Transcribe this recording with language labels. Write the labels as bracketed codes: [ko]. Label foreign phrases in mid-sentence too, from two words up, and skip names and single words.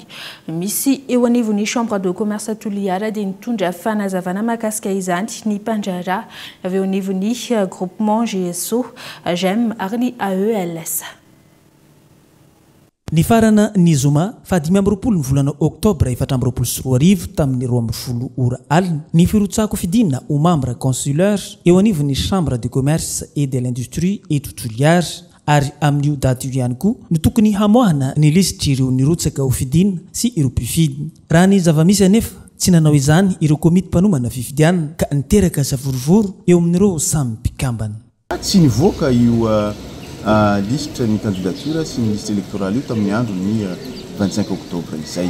[mg] Misy eo anivon'ny [fr] chambre de commerce [mg] Toliara dia nitondra fanazavana mahakasika izany ny mpandraharaha avy eo anivon'ny groupement GSO, GEM ary ny AELS. Ny farana ny zoma fa 5 ny volana Octobre 2024 tamin'ny 12 ora alina ny firotsako fidinina ho [fr] membre consulaire [mg] eo anivon'ny [fr] chambre de commerce et de l'industrie [mg] eto Toliara ary amin'io daty io ihany koa ny tokony hamoahana ny lisitra ireo nirotsaka ho fidinina sy ireo mpifidina. Raha ny zavamisy anefa tsy nanao izany ireo komity mpanomana fifidianana ka niteraka savorovoro eo amin'ireo samy mpikambana. Tsy nivoaka io listre ny candidature sy ny [fr] liste électorale [mg] io tamin'ny andro ny 25 Octobre izay.